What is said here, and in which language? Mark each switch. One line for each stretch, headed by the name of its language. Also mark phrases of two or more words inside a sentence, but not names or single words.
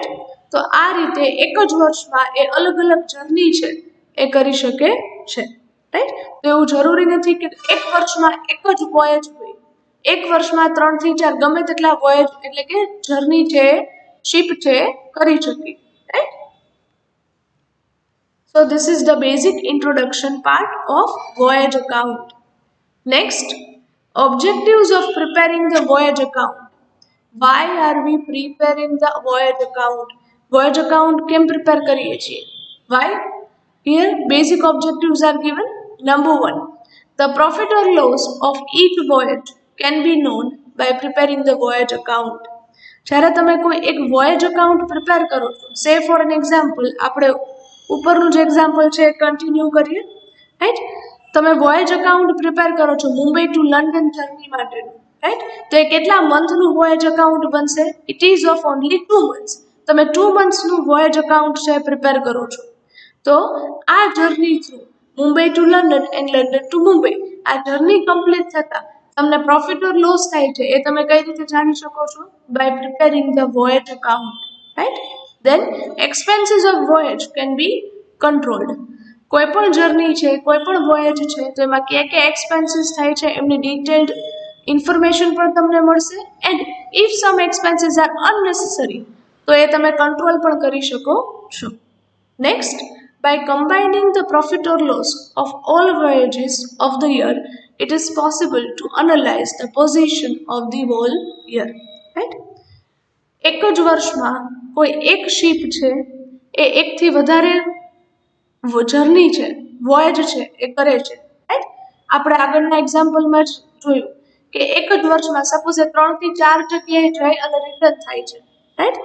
Gujarati: તો આ રીતે એક જ વર્ષમાં એ અલગ અલગ જર્ની છે એ કરી શકે છે, રાઈટ. તો એવું જરૂરી નથી કે એક વર્ષમાં એક જ વોયેજ હોય, એક વર્ષમાં 3 થી 4 ગમે તેટલા વોયેજ એટલે કે જર્ની છે શિપ છે કરી શકે, રાઈટ.
English: So this is the basic introduction part of voyage account. Next, objectives of preparing the voyage account. Why are we preparing the voyage account? Voyage account
Gujarati: કેમ prepare કરીએ છીએ?
English: Why? Here basic objectives are given. Number 1, the profit or loss of each voyage can be known by preparing the voyage account.
Gujarati: જ્યારે તમે કોઈ એક
English: voyage account prepare
Gujarati: કરો છો,
English: say for an example,
Gujarati: આપણે ઉપરનું જે એક્ઝામ્પલ છે એ કન્ટિન્યુ કરીએ, રાઈટ. તમે
English: voyage account prepare
Gujarati: કરો છો
English: Mumbai to London journey
Gujarati: માટેનું, રાઈટ. તો એ કેટલા મંથનું
English: voyage account
Gujarati: બનશે?
English: it is of only 2 months.
Gujarati: તમે 2 monthsનું
English: voyage account
Gujarati: છે પ્રિપેર કરો છો. તો આ
English: journey through Mumbai to London and London to Mumbai,
Gujarati: આ જર્ની કમ્પ્લીટ થતા તમને
English: profit or loss
Gujarati: થાય છે એ તમે કઈ રીતે જાણી શકો છો?
English: by preparing the voyage account, right. Then expenses of voyage can be controlled.
Gujarati: કોઈ પણ જર્ની છે, કોઈ પણ વોયેજ છે, તો એમાં ક્યાં એક્સપેન્સીસ થાય છે એમની
English: detailed information
Gujarati: પણ તમને મળશે.
English: and if some expenses are unnecessary
Gujarati: તો એ તમે કંટ્રોલ પણ કરી શકો છો. નેક્સ્ટ,
English: by combining the profit or loss of all voyages of the year, it is possible to analyze the position of the whole year, right.
Gujarati: એક જ વર્ષમાં કોઈ એક શિપ છે એ એકથી વધારે જર્ની છે, વોયેજ છે એ કરે છે, રાઈટ. આપણે આગળના એક્ઝામ્પલમાં જ જોયું કે એક જ વર્ષમાં સપોઝ એ 3 થી 4 જગ્યાએ જાય અને રિટર્ન થાય છે, રાઈટ.